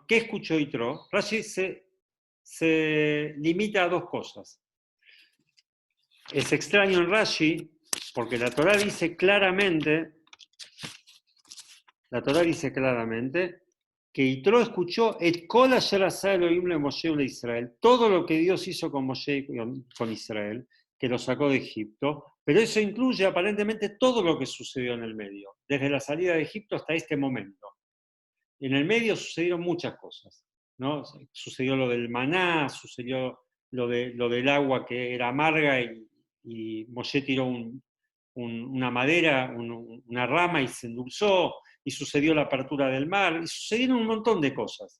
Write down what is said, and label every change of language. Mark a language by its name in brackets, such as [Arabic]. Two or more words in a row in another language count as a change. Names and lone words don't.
[Spanish] ¿Qué escuchó Yitro? Rashi se limita a dos cosas. Es extraño en Rashi, porque la Torá dice claramente que Yitro escuchó [Hebrew] את כל אשר עשה אלהים למשה לישראל, [Spanish] todo lo que Dios hizo con Moshe y con Israel, que lo sacó de Egipto, pero eso incluye aparentemente todo lo que sucedió en el medio, desde la salida de Egipto hasta este momento. En el medio sucedieron muchas cosas, ¿no? Sucedió lo del maná, sucedió lo del agua que era amarga y Moshe tiró una madera, una rama y se endulzó, y sucedió la apertura del mar, y sucedieron un montón de cosas.